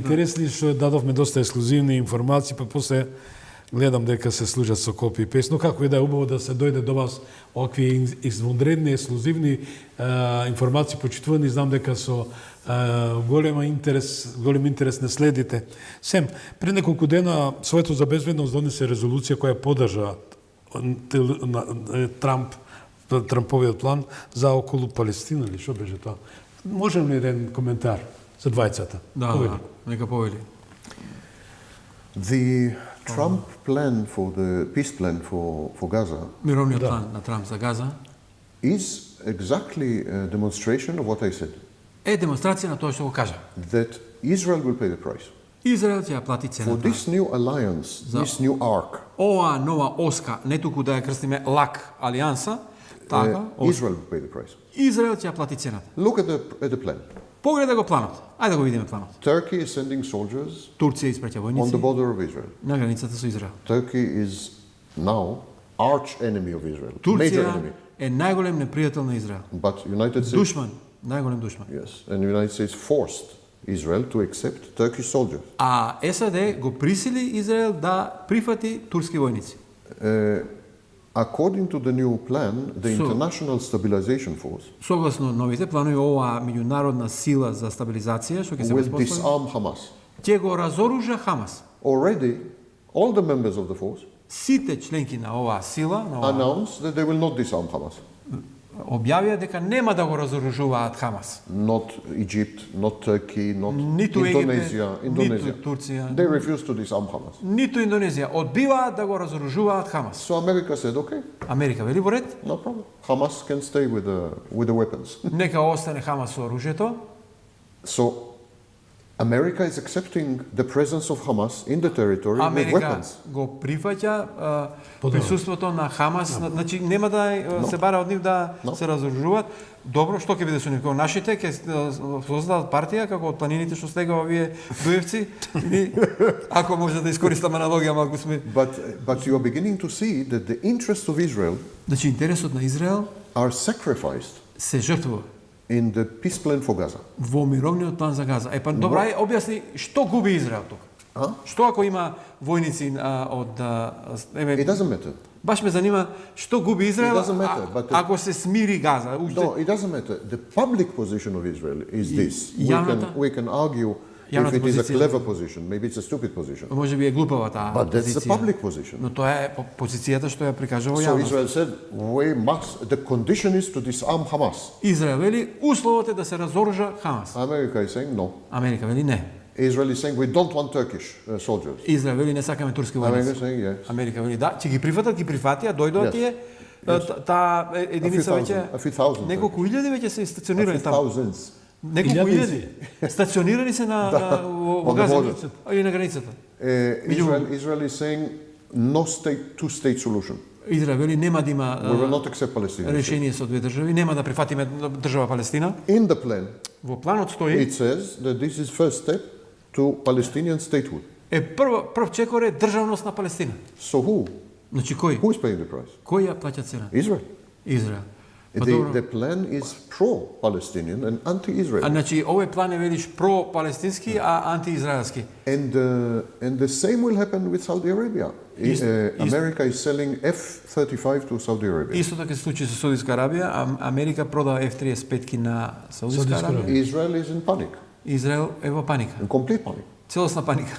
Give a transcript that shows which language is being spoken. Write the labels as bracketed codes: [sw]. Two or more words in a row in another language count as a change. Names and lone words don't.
[mk] интересни што дадовме доста ексклузивни информации, па после гледам дека се служат со копи и пест, но како и да е убаво да се дојде до вас овакви извонредни, ексклузивни информации почитувани, знам дека со голем интерес не следите. Сем, пред неколку дена Советот за безбедност донесе резолуција која поддржа Трамповиот план за околу Палестина, или што беше тоа? Можем ли еден коментар за двајцата? Да, Повели. да, нека повели. [en] The Trump plan for the peace plan for Gaza [mk] Мировниот план на Трамп за Газа [en] is exactly a demonstration of what I said, [mk] е демонстрација на тоа што го кажа. [en] that Israel will pay the price. [mk] Израел ќе ја плати [en] For [mk] цената. [en] this new alliance, this new arc, [mk] Ова нова оска, не туку да ја крстиме лак алијанса, така, [en] Israel will pay the price. [mk] Израел ќе ја плати цената. [en] Look at the plan. [mk] Погледа го планот. Ајде да го видиме планот. [en] Turkey is sending soldiers [mk] Турција испраќа [en] on the [mk] војници [en] border of Israel. [mk] на границата со Израел. [en] Turkey is now arch enemy of Israel, major [mk] Турција [en] enemy. [mk] е најголем непријател на Израел. [en] But United States, [mk] Душман, најголем душман. [en] yes, and United States forced Israel to accept Turkish soldiers. [mk] А САД го присили Израел да прифати турски војници. [en] According to the new plan, the So- International Stabilization Force [mk] Согласно новите планови, оваа меѓународна сила за стабилизација што ќе се [en] will [mk] воспостави, [en] disarm Hamas. [mk] ќе го разоружа Хамас. [en] Already, all the members of the force [mk] Сите членки на оваа сила, на оваа, [en] announced that they will not disarm Hamas. [mk] објавија дека нема да го разоружуваат Хамас. [en] Not Egypt, not Turkey, not [mk] Ниту [en] Indonesia. [mk] Египет, [en] Indonesia. [mk] ниту Турција, [en] They refuse to disarm Hamas. [mk] ниту Индонезија одбиваат да го разоружуваат Хамас. [en] So America said, okay, [mk] Америка вели во ред, [en] no problem. Hamas can stay with the weapons. [mk] нека остане Хамас со оружјето. [en] So America is accepting the presence of Hamas in the territory with [mk] Америка [en] weapons. [mk] го прифаќа присуството на Хамас, значи нема да се бара од нив да се разоружуваат. Добро, што ќе биде со нив? Како нашите ќе создадат партија како од планините што стега овие дуевци, или ако може да искористам аналогија малку сме. [en] But you are beginning to see that the interests of Israel [mk] Значи интересот на Израел [en] are sacrificed [mk] се жртвува [en] in the peace plan for Gaza. [mk] во мировниот план за Газа. Па добра, објасни што губи Израел тука? А? Што ако има војници од [en] It doesn't matter. [mk] баш ме занима што губи Израел [en] It doesn't matter, but [mk] ако се смири Газа. [en] No, it doesn't matter. The public position of Israel is this. [mk] Јавната- [en] We can argue if [mk] Јавната [en] it is a [mk] позиција. [en] clever position, maybe it's a stupid position. [mk] Може би е глупава таа [en] But that's the [mk] позиција. [en] public position. [mk] Но тоа е позицијата што ја прикажа во [en] So [mk] јавност. [en] Israel said, the condition is to disarm Hamas. [mk] Израел вели условот е да се разоружа Хамас. [en] America is saying no. [mk] Америка вели не. [en] Israel is saying we don't want Turkish soldiers. [mk] Израел вели не сакаме турски [en] America is [mk] војници. [en] saying yes. [mk] Америка вели да, ќе ги прифатат, ги прифатија, дојдоа [en] Yes. [mk] тие таа единица веќе [en] A few thousand. [mk] неколку илјади веќе се [en] A [mk] стационирани [en] few [mk] таму. [en] thousands. [mk] Неколку илјади стационирани се на во [en] on the [mk] Газа [en] border. [mk] или на границата. [en] Israel is saying no state, two-state solution. [mk] Израел вели нема да [en] We [mk] има [en] will not accept Palestinian state. [mk] решение со две држави, нема да прифатиме држава Палестина. [en] In the plan, [mk] Во планот стои [en] it says that this is first step to Palestinian statehood. [mk] е прв чекор е државност на Палестина. [en] So who? [mk] Значи кој? [en] Who is paying the price? [mk] Кој ја плаќа цена? [en] Israel. [mk] Израел. Па добро. [en] The plan is pro-Palestinian and anti-Israeli. [mk] Значи овој план е велиш про-палестински, а антиизраелски. [en] And the same will happen with Saudi Arabia. America is selling F-35 to Saudi Arabia. [mk] Исто така се случи со Саудитска Арабија, Америка продава F-35 на Саудитска Арабија. [en] Israel is in panic, [mk] Израел е во паника. [en] in complete panic, [mk] Целосна паника.